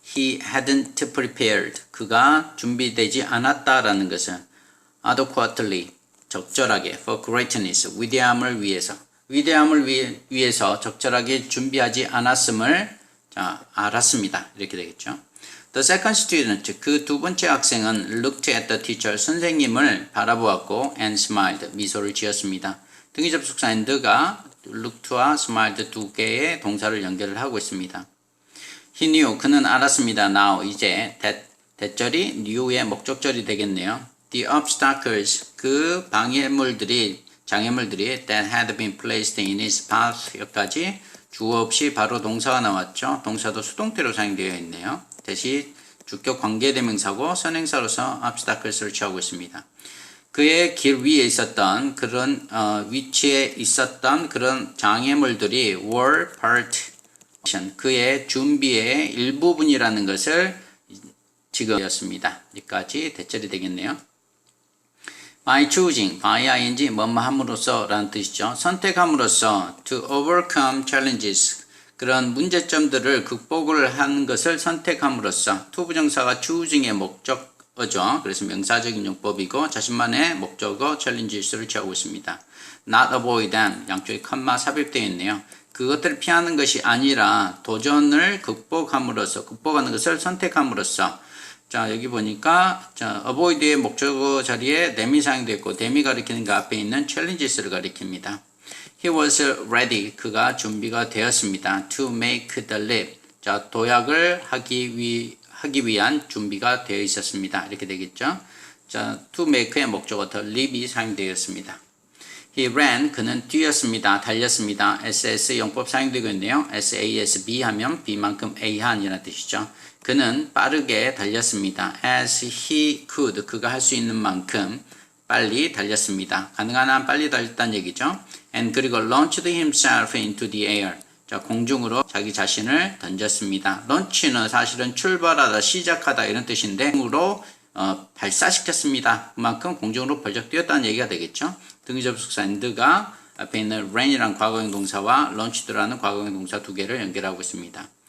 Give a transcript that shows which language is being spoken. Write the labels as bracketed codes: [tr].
[en] He hadn't prepared. [ko] 그가 준비되지 않았다라는 것은 [en] adequately, [ko] 적절하게, [en] for greatness, [ko] 위대함을 위해서. 위대함을 위해서 적절하게 준비하지 않았음을 자, 알았습니다. 이렇게 되겠죠. [en] The second student, [ko] 그 두 번째 학생은 [en] looked at the teacher, [ko] 선생님을 바라보았고 [en] and smiled, [ko] 미소를 지었습니다. 등위 접속사 and가 looked와 smiled 두 개의 동사를 연결을 하고 있습니다. [en] He knew, [ko] 그는 알았습니다. Now, 이제 대절이 knew의 목적절이 되겠네요. [en] The obstacles, [ko] 그 장애물들이 [en] that had been placed in his path, [ko] 여기까지 주어 없이 바로 동사가 나왔죠. 동사도 수동태로 사용되어 있네요. 대신 주격 관계대명사고 선행사로서 obstacles를 취하고 있습니다. 그의 길 위에 있었던 그런 위치에 있었던 그런 장애물들이 [en] were part, [ko] 그의 준비의 일부분이라는 것을 지금 되었습니다. 여기까지 대절이 되겠네요. [en] by choosing, by ing, [ko] 뭐뭐함으로써 라는 뜻이죠. 선택함으로써 [en] to overcome challenges, [ko] 그런 문제점들을 극복을 하는 것을 선택함으로써 to 부정사가 choosing의 목적어죠. 그래서 명사적인 용법이고 자신만의 목적어 challenges를 취하고 있습니다. [en] not avoid them, [ko] 양쪽에 컴마 삽입되어 있네요. 그것들을 피하는 것이 아니라 도전을 극복함으로써, 극복하는 것을 선택함으로써. 자, 여기 보니까 자, avoid의 목적어 자리에 them이 사용되어 있고 them이 가리키는 그 앞에 있는 challenges를 가리킵니다. [en] He was ready, [ko] 그가 준비가 되었습니다. [en] To make the leap, [ko] 자, 도약을 하기 위한 준비가 되어 있었습니다. 이렇게 되겠죠. 자, to make의 목적어 the leap이 사용되었습니다. [en] He ran, [ko] 그는 뛰었습니다. 달렸습니다. SS 용법 사용되고 있네요. SASB 하면 B만큼 A한이라는 뜻이죠. 그는 빠르게 달렸습니다. [en] As he could, [ko] 그가 할 수 있는 만큼 빨리 달렸습니다. 가능한 한 빨리 달렸다는 얘기죠. [en] And [ko] 그리고 [en] launched himself into the air. [ko] 자, 공중으로 자기 자신을 던졌습니다. launch는 사실은 출발하다, 시작하다 이런 뜻인데 공중으로 발사시켰습니다. 그만큼 공중으로 벌쩍 뛰었다는 얘기가 되겠죠. 등위 접속사 and가 앞에 있는 ran이라는 과거형 동사와 launched 라는 과거형 동사 두 개를 연결하고 있습니다.